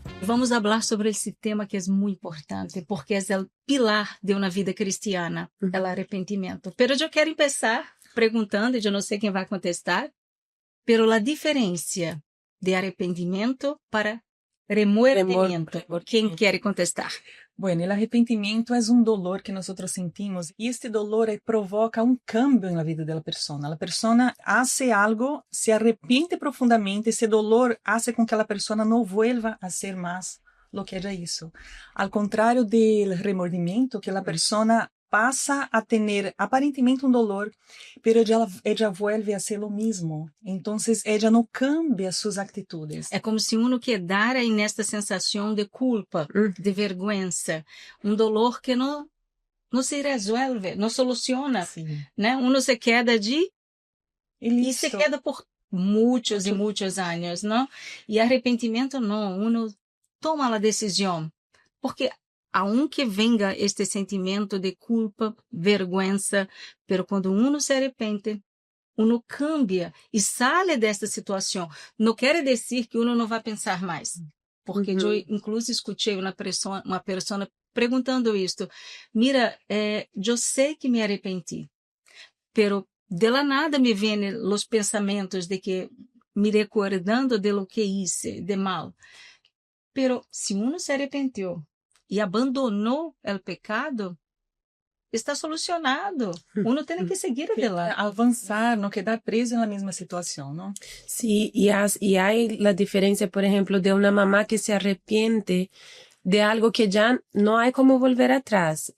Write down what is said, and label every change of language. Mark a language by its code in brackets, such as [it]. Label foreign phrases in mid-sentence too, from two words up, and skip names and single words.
[pt] vamos falar sobre esse tema que é muito importante, porque é o pilar de uma vida cristiana, é o arrependimento. Pero eu quero começar perguntando, e eu não sei quem vai contestar, pero a diferença de arrependimento para remordimiento. Quem quer contestar? [es] Bueno, el arrepentimiento es un dolor que nosotros sentimos y este dolor provoca un cambio en la vida de la persona. La persona hace algo, se arrepiente profundamente, ese dolor hace con que la persona no vuelva a hacer más lo que ella hizo. Al contrario del remordimiento, que la persona pasa a tener aparentemente un dolor, pero ella vuelve a hacer lo mismo. Entonces, ella no cambia sus actitudes. [pt] É como se [es] uno quedara [pt] aí nesta sensação de culpa, [es] de vergüenza, dolor [pt] que não se resolve, não soluciona, né? [es] Uno se queda [pt] e [es] se queda [pt] por muitos e muitos anos, não? E arrependimento não, uno toma a decisão, [es] porque aunque venga este sentimento de culpa, vergüenza, pero [pt] quando uno se arrepende, [es] uno cambia [pt] e sai desta situação. Não quer dizer que uno não vai pensar mais, porque eu inclusive escutei uma pessoa perguntando isto. Mira, eu sei que me arrependi, [es] pero de la nada [pt] me vêm os pensamentos de que me recordando [es] de lo que hice de mal. [pt] Pero se uno se arrependeu e abandonou o pecado, está solucionado. Uno tem que seguir adelante. [es] Avanzar, no quedar preso en la misma situación, ¿no? Sí, y hay la diferencia, por ejemplo, de una mamá que se arrepiente de algo que ya no hay como volver atrás.